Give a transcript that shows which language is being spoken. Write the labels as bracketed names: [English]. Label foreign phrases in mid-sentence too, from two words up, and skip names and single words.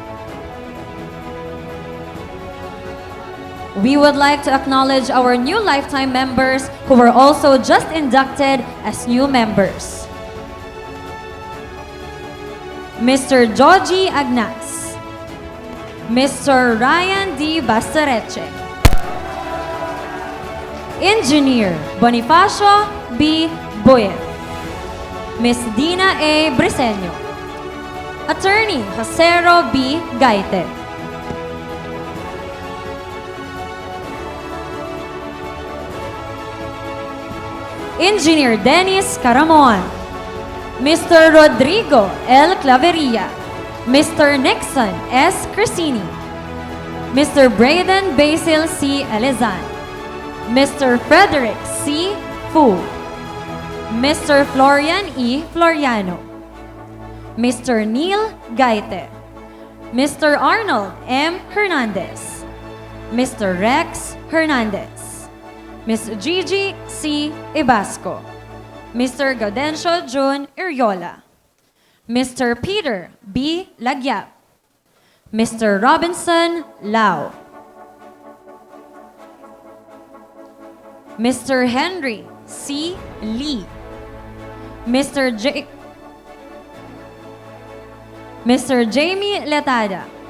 [English] We would like to acknowledge our new lifetime members who were also just inducted as new members. Mr. Joji Agnas, Mr. Ryan D. Bastareche, Engineer Bonifacio B. Boyen, Ms. Dina A. Briseño, Attorney Josero B. Gaite, Engineer Dennis Caramoan, Mr. Rodrigo L. Claveria, Mr. Nixon S. Crisini, Mr. Braden Basil C. Elizan, Mr. Frederick C. Fu, Mr. Florian E. Floriano, Mr. Neil Gaite, Mr. Arnold M. Hernandez, Mr. Rex Hernandez, Ms. Gigi C. Ibasco, Mr. Gaudencio June Iriola, Mr. Peter B. Lagyap, Mr. Robinson Lau, Mr. Henry C. Lee, Mr. Jamie Letada.